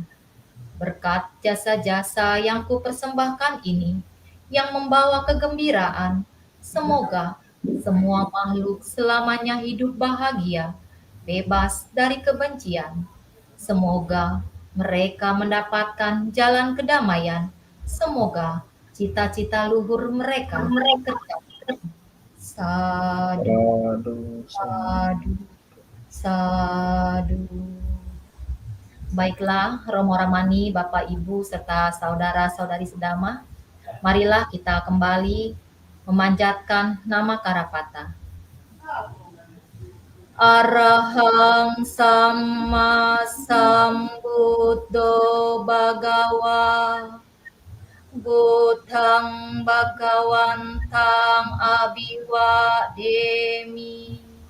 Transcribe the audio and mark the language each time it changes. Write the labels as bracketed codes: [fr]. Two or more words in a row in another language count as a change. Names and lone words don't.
[id] Berkat jasa-jasa yang kupersembahkan ini, yang membawa kegembiraan, semoga semua makhluk selamanya hidup bahagia, bebas dari kebencian. Semoga mereka mendapatkan jalan kedamaian. Semoga cita-cita luhur mereka tercapai. Sadu, Aduh, [pi] sadu, sadu. [id] Baiklah, Romo Ramani, Bapak Ibu, serta saudara-saudari sedama, marilah kita kembali memanjatkan nama Karapata. [pi] Arahang Sama Sambuddho Bhagawa Buddhang Bhagawantang Abhiwademi